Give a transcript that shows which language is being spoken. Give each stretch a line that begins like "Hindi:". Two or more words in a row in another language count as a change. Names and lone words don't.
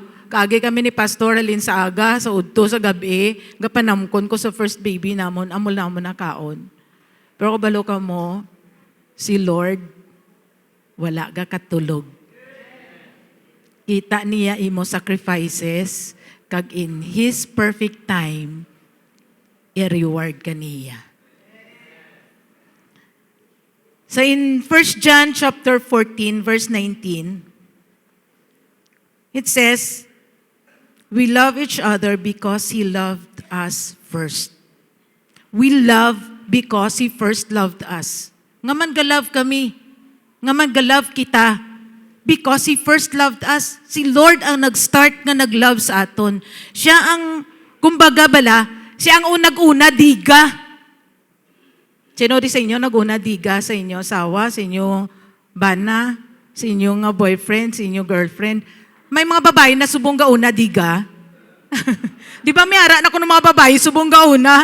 Hiligaynon: Kaagi kami ni Pastor alin sa aga, sa udto, sa gabi, gapanamkon ko sa
English: first baby
Hiligaynon: namon, amol namon na kaon. Pero kabalo ka mo, si Lord, wala ga katulog. Kita niya imo sacrifices, kag
English: in His perfect time,
Hiligaynon: i-reward ka niya.
English: So in 1 John chapter 14, verse 19, it says, we love each other because He loved us first. We love because He first loved us.
Hiligaynon: Nga man galove kami, nga man galove kita,
English: because He first loved us.
Hiligaynon: Si Lord ang nag-start nga nag-love sa aton. Siya ang, kumbaga bala, siya ang unag-una, diga. Sino di sa inyo nag-una diga sa inyo asawa, sa inyo bana, sa inyo nga boyfriend, sa inyo girlfriend? May mga babae na subong gauna diga. Di ba may ara na ko ng mga babae subong gauna?